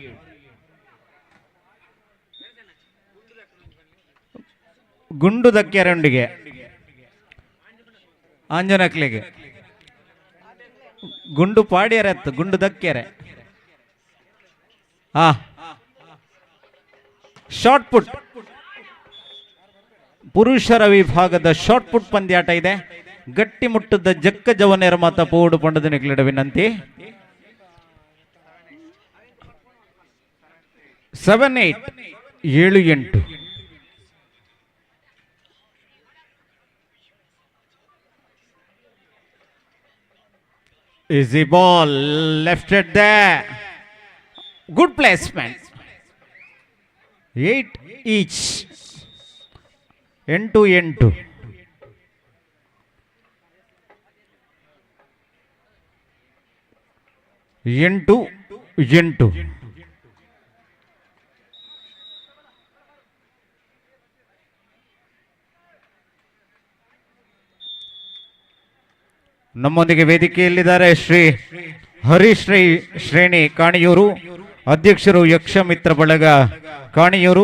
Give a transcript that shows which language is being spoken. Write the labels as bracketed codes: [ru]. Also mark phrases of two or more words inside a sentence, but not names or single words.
[tcy] ಗುಂಡು ದಕ್ಕೆರೊಂದಿಗೆ ಆಂಜನಕ್ಲೆಗೆ ಗುಂಡು ಪಾಡ್ಯರತ್ತು ಗುಂಡು ದಕ್ಕೆರೆ. [en] shot put [kn] ಪುರುಷರ ವಿಭಾಗದ [en] shot put [kn] ಪಂದ್ಯಾಟ ಇದೆ. [tcy] ಗಟ್ಟಿ ಮುಟ್ಟದ ಜಕ್ಕ ಜವನೇರ ಮಾತ ಪೋಡು ಪಂಡದ ನಿಕ್ಲಿಡ ವಿನಂತಿ. 7-8 7-8. [en] Easy ball lefted there. Good placement. 8 each. 8-8. [kn] ಎಂಟು ನಮ್ಮೊಂದಿಗೆ ವೇದಿಕೆಯಲ್ಲಿದ್ದಾರೆ ಶ್ರೀ ಹರಿಶ್ರೀ ಶ್ರೇಣಿ ಕಾಣಿಯೂರು, ಅಧ್ಯಕ್ಷರು ಯಕ್ಷ ಮಿತ್ರ ಬಳಗ ಕಾಣಿಯೂರು.